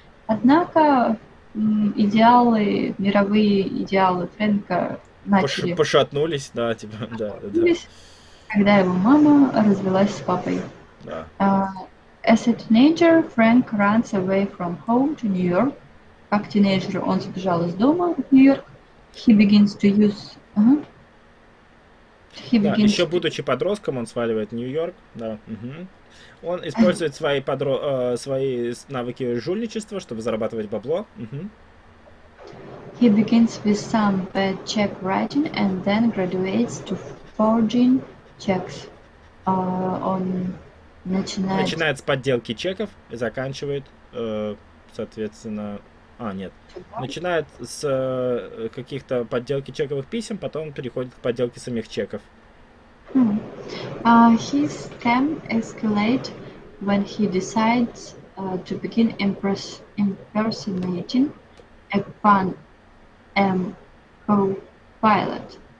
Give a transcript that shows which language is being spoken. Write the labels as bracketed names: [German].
[Russian] Однако мировые идеалы Фрэнка начали пошатнулись, да, типа, да. Когда его мама развелась с папой. Да. [English] As a teenager, Frank runs away from home to New York. [Russian] Как тинейджер он сбежал из дома в Нью-Йорк. [English] He begins to use... [Russian] Еще будучи подростком, он сваливает в Нью-Йорк. Да. Он использует свои навыки жульничества, чтобы зарабатывать бабло. [English] He begins with some bad check writing and then graduates to forging checks. [Russian] Он начинает с подделки чеков и заканчивает, соответственно... Начинает с каких-то подделки чековых писем, потом переходит к подделке самих чеков. [English] His scam escalates when he decides to begin impersonating a Pan Am co-pilot.